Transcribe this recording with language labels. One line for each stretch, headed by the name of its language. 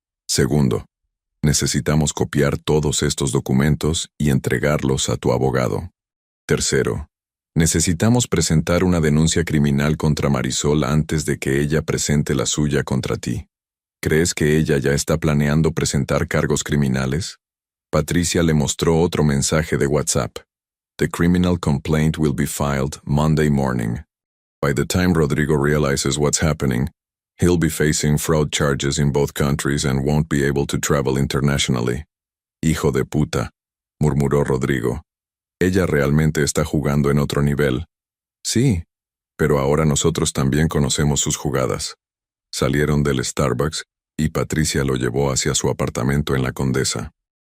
Spanish: Segundo, necesitamos copiar todos estos documentos y entregarlos a tu abogado. Tercero, necesitamos presentar una denuncia criminal contra Marisol antes de que ella presente la suya contra ti. ¿Crees que ella ya está planeando presentar cargos criminales? Patricia le mostró otro mensaje de WhatsApp.
English: The criminal complaint will be filed Monday morning. By the time Rodrigo realizes what's happening, he'll be facing fraud charges in both countries and won't be able to travel internationally.
Spanish: Hijo de puta, murmuró Rodrigo. Ella realmente está jugando en otro nivel. Sí, Pero ahora nosotros también conocemos sus jugadas. Salieron del Starbucks y Patricia lo llevó hacia su apartamento en la Condesa.